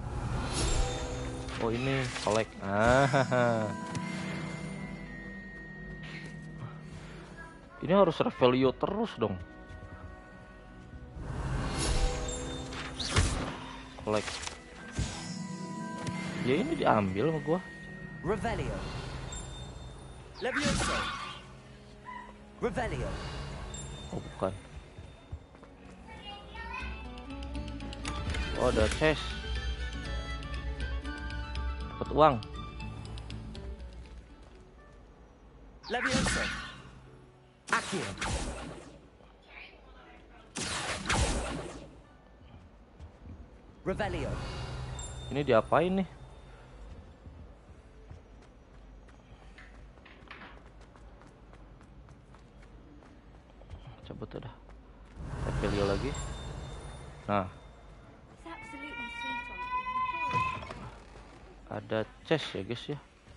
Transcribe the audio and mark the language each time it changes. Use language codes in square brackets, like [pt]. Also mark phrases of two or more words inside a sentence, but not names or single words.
[id] Oh ini collect. Ini harus Revelio terus dong. Collect. Ya ini diambil sama gua. Revelio. Levioso. Revelio. Oh bukan. Oh ada chest. Dapat uang. Levioso. Accio. Revelio. Ini diapain nih? Cabut udah. Revelio lagi. Nah. Ada chest ya guys ya.